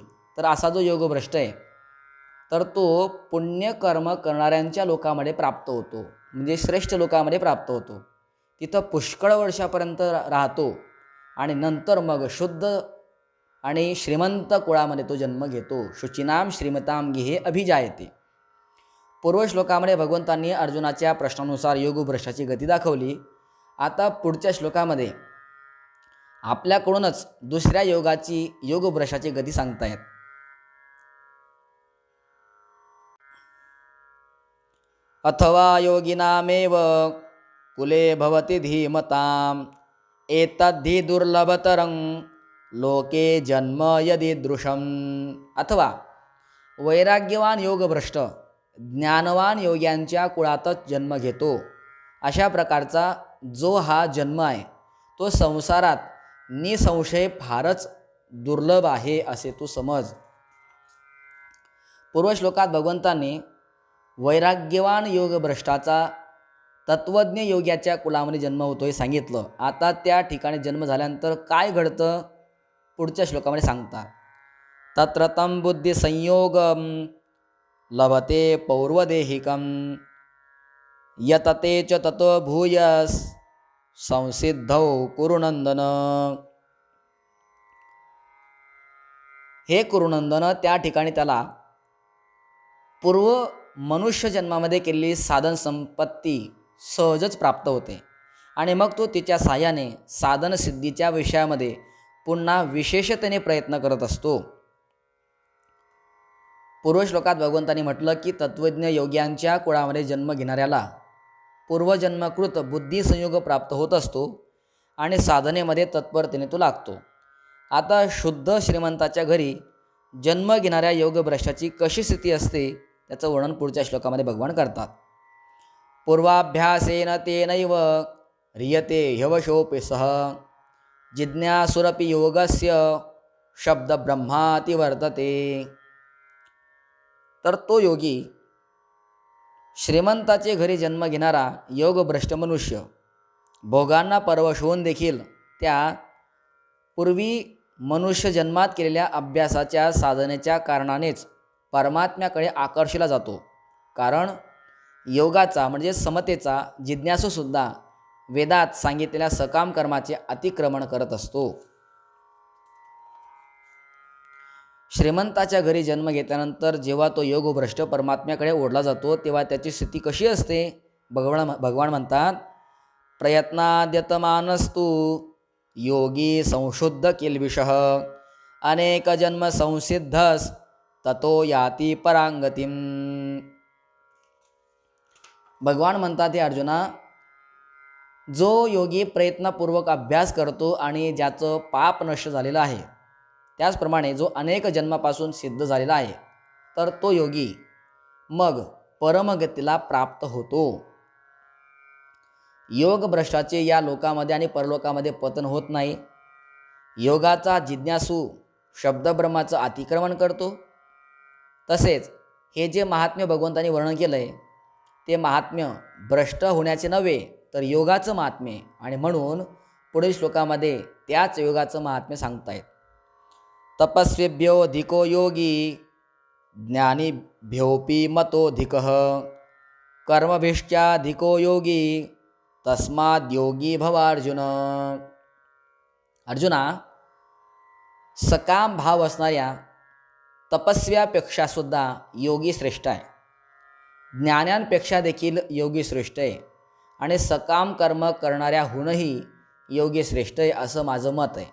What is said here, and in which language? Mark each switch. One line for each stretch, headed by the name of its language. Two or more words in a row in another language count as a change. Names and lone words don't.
Marathi: तर असा जो योगभ्रष्ट आहे, तर तो पुण्यकर्म करणाऱ्यांच्या लोकामध्ये प्राप्त होतो, म्हणजे श्रेष्ठ लोकामध्ये प्राप्त होतो. तिथं पुष्कळ वर्षापर्यंत राहतो आणि नंतर मग शुद्ध आणि श्रीमंत कुळामध्ये तो जन्म घेतो.
Sanskrit: शुचीनाम श्रीमताम गेहे अभिजायते.
Marathi: पूर्व श्लोकामध्ये भगवंतांनी अर्जुनाच्या प्रश्नानुसार योगभ्रष्टाची गती दाखवली. आता पुढच्या श्लोकामध्ये आपल्याकडूनच दुसऱ्या योगभ्रष्टाची गती सांगतायत.
Sanskrit: अथवा योगिनामेव कुले भवति धीमताम् एतद्धि दुर्लभतरं लोके जन्म यदीदृशम्.
Marathi: अथवा वैराग्यवान योगभ्रष्ट ज्ञानवान योग्यांच्या कुळातच जन्म घेतो. अशा प्रकारचा जो हा जन्म आहे, तो संसारात निसंशय फारच दुर्लभ आहे असे तू समज. पूर्व श्लोकात भगवंतांनी वैराग्यवान योगभ्रष्टाचा तत्वज्ञ योग्याच्या कुळामध्ये जन्म होतो हे सांगितलं. आता त्या ठिकाणी जन्म झाल्यानंतर काय घडतं पुढच्या श्लोकामध्ये सांगतात.
Sanskrit: तत्र तं बुद्धिसंयोगं लभते पौर्वदेहिकं यतते च ततो भूयस संसिद्धौ कुरुनंदन.
Marathi: हे कुरुनंदन, त्या ठिकाणी त्याला पूर्व मनुष्य जन्मामध्ये केलेली साधन संपत्ती सहजच प्राप्त होते आणि मग तो तिच्या साह्याने साधनसिद्धीच्या विषयामध्ये पुन्हा विशेषतेने प्रयत्न करत असतो. पूर्वश्लोकात भगवंतांनी म्हटलं की तत्त्वज्ञ योग्यांच्या कुळामध्ये जन्म घेणाऱ्याला पूर्वजन्मकृत बुद्धिसंयोग प्राप्त होत असतो आणि साधनेमध्ये तत्परतेने तो लागतो. आता शुद्ध श्रीमंताच्या घरी जन्म घेणाऱ्या योगभ्रष्टाची कशी स्थिती असते त्याचं वर्णन पुढच्या श्लोकामध्ये भगवान करतात.
Sanskrit: पूर्वाभ्यासेन तेनैव ह्रियते ह्यवशोऽपि सः जिज्ञासुरपि योगस्य शब्द ब्रह्माति वर्तते.
Marathi: तर तो योगी श्रीमंताचे घरी जन्म घेणारा योगभ्रष्ट मनुष्य भोगांना परवश होऊन देखील त्या पूर्वी मनुष्य जन्मात केलेल्या अभ्यासाच्या साधनेच्या कारणानेच परमात्म्याकडे आकर्षिला जातो. कारण योगाचा म्हणजे समतेचा जिज्ञासूसुद्धा वेदात सांगितलेल्या सकाम कर्माचे अतिक्रमण करत असतो. श्रीमंताच्या घरी जन्म घेतल्यानंतर जेव्हा तो योगभ्रष्ट परमात्म्याकडे ओढला जातो तेव्हा त्याची स्थिती कशी असते. भगवान म्हणतात,
Sanskrit: प्रयत्नाद्यतमानस्तु योगी संशुद्ध किल्बिषः अनेक जन्म संसिद्धस ततो याती परांगतीम.
Marathi: भगवान म्हणतात, हे अर्जुना, जो योगी प्रयत्नपूर्वक अभ्यास करतो आणि ज्याचं पाप नष्ट झालेलं आहे, त्याचप्रमाणे जो अनेक जन्मापासून सिद्ध झालेला आहे, तर तो योगी मग परमगतीला प्राप्त होतो. योगभ्रष्टाचे या लोकामध्ये आणि परलोकामध्ये पतन होत नाही. योगाचा जिज्ञासू शब्दब्रह्माचं अतिक्रमण करतो. तसेच हे जे महात्म्य भगवंतांनी वर्णन केलं आहे ते महात्म्य भ्रष्ट होण्याचे नव्हे तर योगाचं महात्म्य, आणि म्हणून पुढील श्लोकामध्ये त्याच योगाचं महात्म्य सांगतायत.
Sanskrit: तपस्वेभ्योऽधिको योगी ज्ञानीभ्योऽपि मतोऽधिकः कर्मभिश्चाधिको योगी तस्माद् योगी भव अर्जुन.
Marathi: अर्जुना, सकाम भाव असणाऱ्या तपस्व्यापेक्षा सुद्धा योगी श्रेष्ठ आहे. ज्ञान्यांपेक्षा देखील योगी श्रेष्ठ आहे आणि सकाम कर्म करणाऱ्याहूनही योगी श्रेष्ठ आहे असं माझं मत आहे.